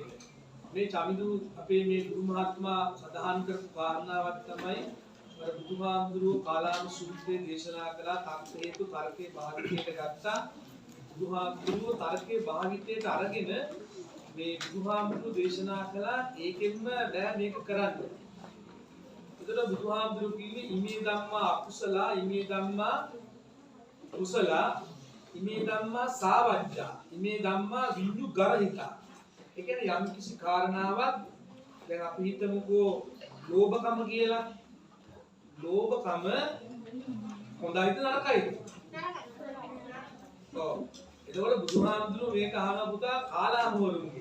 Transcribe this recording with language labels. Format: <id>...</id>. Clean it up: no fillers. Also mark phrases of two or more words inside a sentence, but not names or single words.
<si>මේ චමිදු අපේ මේ ගුරු මහත්මයා සඳහන් කරපු කාරණාවක් තමයි අර බුදුහාමුදුරුවෝ කාලාම සූත්‍රයේ දේශනා කළා තර්ක හේතු තර්කේ භාවිතයට ගත්තා. බුදුහාමුදුරුවෝ තර්කේ භාවිතයට අරගෙන මේ බුදුහාමුදුරුවෝ දේශනා කළා ඒකෙන්ම බෑ මේක කරන්න. ඒතර බුදුහාමුදුරුවෝ කිව්වේ</si> <pi>ඉමේ ධම්මා අකුසල ඉමේ ධම්මා කුසල ඉමේ ධම්මා සාවජ්ජා ඉමේ ධම්මා විඤ්ඤු ගරහිතා.</pi> <si>ඒ කියන්නේ යම් කිසි කාරණාවක් දැන් අපි හිතමුකෝ ලෝභකම කියලා. ලෝභකම හොඳයිද නරකයිද? ඔව්. එතකොට බුදුහාමුදුරුවෝ මේක අහන පුතා කාලාමවරුන්ගේ.</si>